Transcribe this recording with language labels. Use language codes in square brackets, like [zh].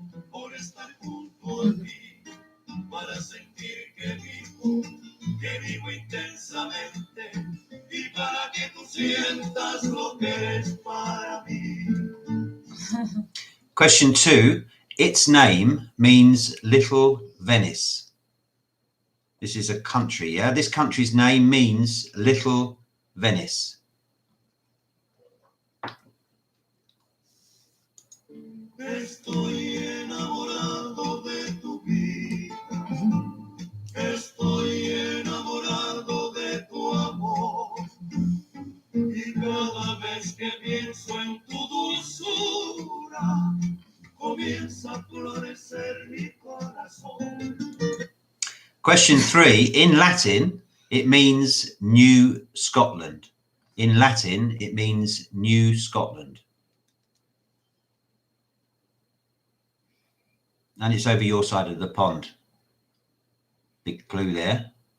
[es] por estar junto a ti, para sentir que vivo intensamente y para que tú sientas lo que eres para mí. [en] Question 2. Its name means Little Venice. This is a country, yeah? This country's name means Little Venice. [es] Estoy enamorado de tu vida. Estoy enamorado de tu amor. Y cada vez que pienso en tu dulzura, comienza a florecer mi corazón. [en] Question 3. In Latin, it means New Scotland. In Latin, it means New Scotland. And it's over your side of the pond. Big clue there.